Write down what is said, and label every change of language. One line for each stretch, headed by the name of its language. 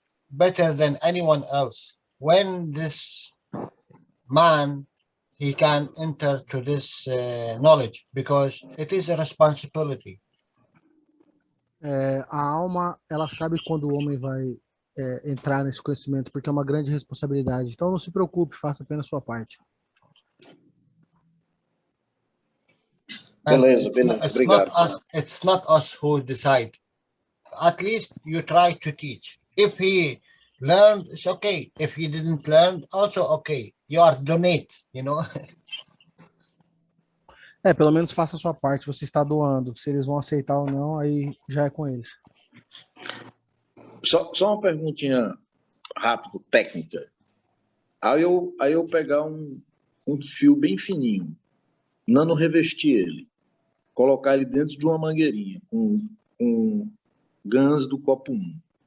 English: better than anyone else. When this man, he can enter to this knowledge, because it is a responsibility.
Portuguese: A alma, ela sabe quando o homem vai entrar nesse conhecimento, porque é uma grande responsabilidade. Então não se preocupe, faça apenas a sua parte.
English: And
Portuguese: Beleza,
English: it's not,
Portuguese: beleza. Obrigado.
English: it's not us who decide. At least you try to teach. If he learned, it's okay. If he didn't learn, also okay. You are donate, you know.
Portuguese: Pelo menos faça a sua parte, você está doando. Se eles vão aceitar ou não, aí já é com eles. Só uma perguntinha rápida, técnica. Aí eu pegar um fio bem fininho, nano revestir ele, colocar ele dentro de uma mangueirinha, com GANs do copo 1.